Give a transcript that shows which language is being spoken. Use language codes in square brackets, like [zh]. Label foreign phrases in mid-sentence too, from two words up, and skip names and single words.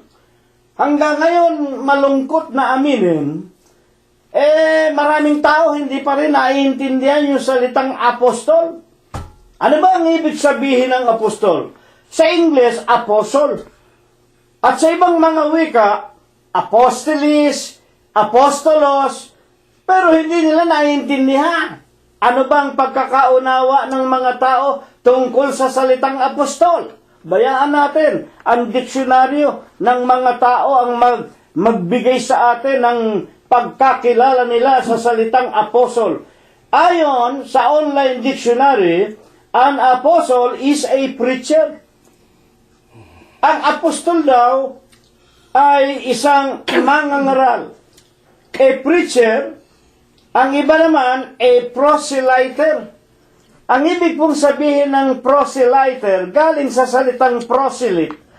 [tl] Hanggang ngayon, malungkot na aminin, maraming tao hindi pa rin naiintindihan yung salitang apostol. Ano ba ang ibig sabihin ng apostol? Sa English, apostle. At sa ibang mga wika, apostolis, apostolos, pero hindi nila naiintindihan. Ano bang pagkakaunawa ng mga tao tungkol sa salitang apostol? Bayaan natin, ang diksyonaryo ng mga tao ang magbigay sa atin ng pagkakilala nila sa salitang apostle. Ayon sa [en] online dictionary, an apostle is a preacher. [tl] Ang apostol daw ay isang mangangaral. [en] A preacher, [tl] ang iba naman, [en] a proselyter. [tl] Ang ibig pong sabihin ng proselyter, galing sa salitang proselyte.